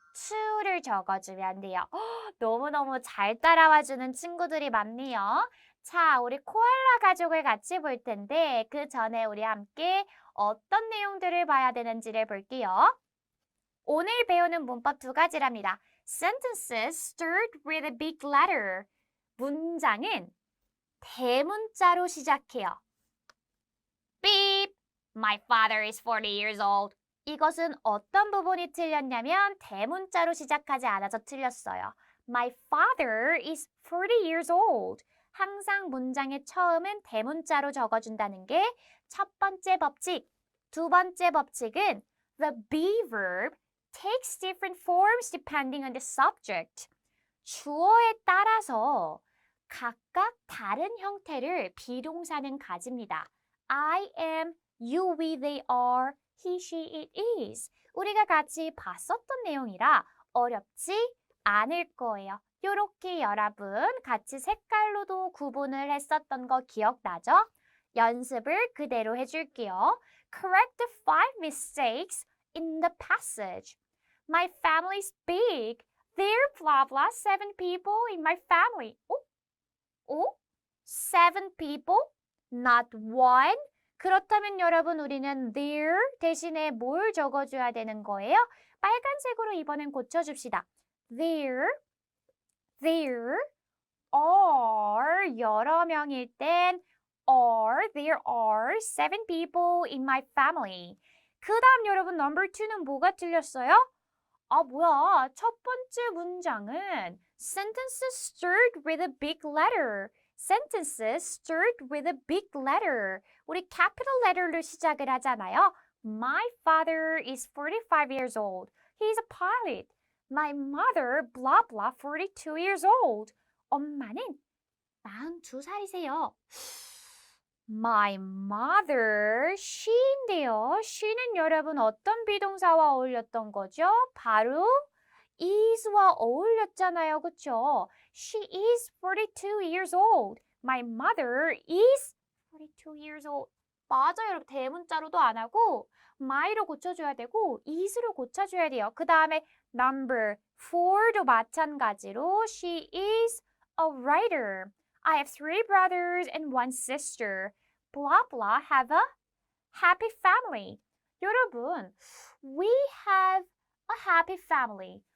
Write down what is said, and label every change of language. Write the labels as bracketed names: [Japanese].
[Korean] to를 적어주면 돼요. 너무너무 잘 따라와주는 친구들이 많네요. 자, 우리 코알라 가족을 같이 볼 텐데 그 전에 우리 함께 어떤 내용들을 봐야 되는지를 볼게요. 오늘 배우는 문법 두 가지랍니다. [English] Sentences start with a big letter. [Korean] 문장은 대문자로 시작해요. [English] Beep! My father is 40 years old. [Korean] 이것은 어떤 부분이 틀렸냐면 대문자로 시작하지 않아서 틀렸어요. [English] My father is 40 years old. [Korean] 항상 문장의 처음은 대문자로 적어준다는 게 첫 번째 법칙. 두 번째 법칙은 [English] the be verb takes different forms depending on the subject. [Korean] 주어에 따라서 각각 다른 형태를 비동사는 가집니다. [English] I am, you, we, they are, he, she, it is. [Korean] 우리가 같이 봤었던 내용이라 어렵지 않을 거예요. 요렇게 여러분 같이 색깔로도 구분을 했었던 거 기억나죠? 연습을 그대로 해줄게요. [English] Correct the 5 mistakes in the passage. My family is big. There are blah blah 7 people in my family. 오? 7 people? Not one? [Korean] 그렇다면 여러분 우리는 there 대신에 뭘 적어줘야 되는 거예요? 빨간색으로 이번엔 고쳐줍시다. [English] There are [Korean] 여러 명일 땐 [English] there are 7 people in my family. [Korean] 그 다음 여러분 number 2는 뭐가 틀렸어요? 뭐야. 첫 번째 문장은 [English] sentences start with a big letter. sentences start with a big letter. [Korean] 우리 capital letter로 시작을 하잖아요. [English] My father is 45 years old. He's a pilot. My mother, blah blah, 42 years old. [Korean] 엄마는 42살이세요. [English] My mother, she인데요. [Korean] she는 여러분 어떤 비동사와 어울렸던 거죠? 바로 is와 어울렸잖아요. [English] 그쵸? She is 42 years old. My mother is 42 years old. 맞아요. [Korean] 여러분 대문자로도 안 하고 my로 고쳐줘야 되고 is로 고쳐줘야 돼요. 그 다음에 number 4도 마찬가지로 [English] she is a writer. I have 3 brothers and 1 sister. Blah blah have a happy family. 여러분, we have a happy family.